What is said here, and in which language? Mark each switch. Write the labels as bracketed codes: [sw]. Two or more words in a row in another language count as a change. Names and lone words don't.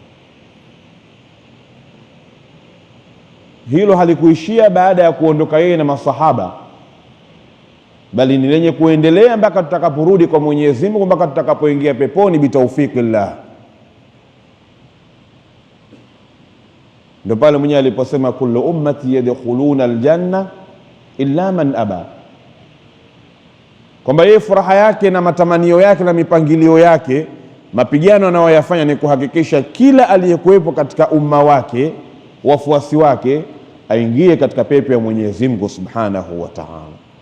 [sw] Hilo halikuishia baada ya kuondoka yeye na masahaba, bali ni lenye kuendelea mpaka tutakaporudi kwa Mwenyezi Mungu, mpaka tutakapoingia peponi bitaufiqillah. Ndio pale mwenyewe aliposema [ar] كل أمتي يدخلون الجنة إلا من أبى, [sw] kwamba yeye furaha yake na matamanio yake na mipangilio yake, mapigano anayoyafanya ni kuhakikisha kila aliyekuwepo katika umma wake, wafuasi wake, aingie katika pepo ya Mwenyezi Mungu [ar] سبحانه وتعالى.